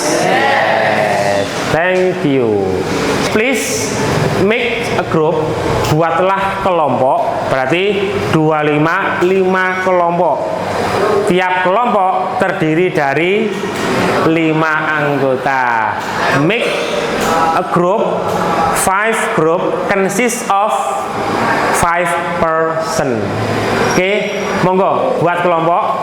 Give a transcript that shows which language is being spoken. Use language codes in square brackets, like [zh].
[en] Yes. Thank you. Please make a group. [id] Buatlah kelompok. Berarti 5 kelompok. Tiap kelompok terdiri dari 5 anggota. [en] Make a group. 5 group consists of 5 person. [id] Oke, monggo buat kelompok.